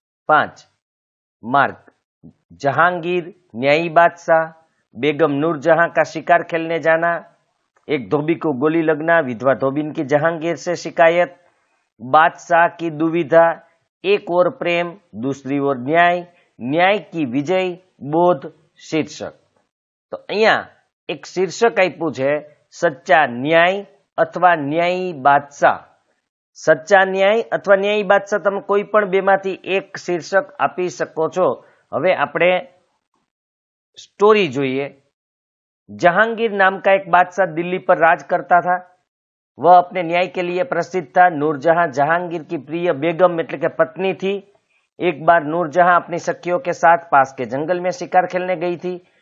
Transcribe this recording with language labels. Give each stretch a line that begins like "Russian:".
Hindi: 5 mark. Jahangir न्यायी बादशाह, बेगम नूरजहां का शिकार खेलने जाना, एक धोबी को गोली लगना, विधवा धोबिन की जहांगीर से शिकायत, बादशाह की दुविधा, एक ओर प्रेम दूसरी ओर न्याय, न्याय की विजय, बोध शीर्षक।
Gujarati: तो અહીંયા એક શીર્ષક આપ્યું છે, સચ્ચા ન્યાય અથવા ન્યાયી બાદશાહ। સચ્ચા ન્યાય અથવા ન્યાયી બાદશાહ, તમે કોઈ પણ બેમાંથી એક શીર્ષક આપી શકો છો। હવે આપણે સ્ટોરી જોઈએ।
Hindi: जहांगीर नाम का एक बादशाह दिल्ली पर राज करता था। वह अपने न्याय के लिए प्रसिद्ध था। नूरजहां जहांगीर की प्रिय बेगम એટલે કે पत्नी थी। एक बार नूरजहां अपनी सखियों के साथ पास के जंगल में शिकार खेलने गई थी।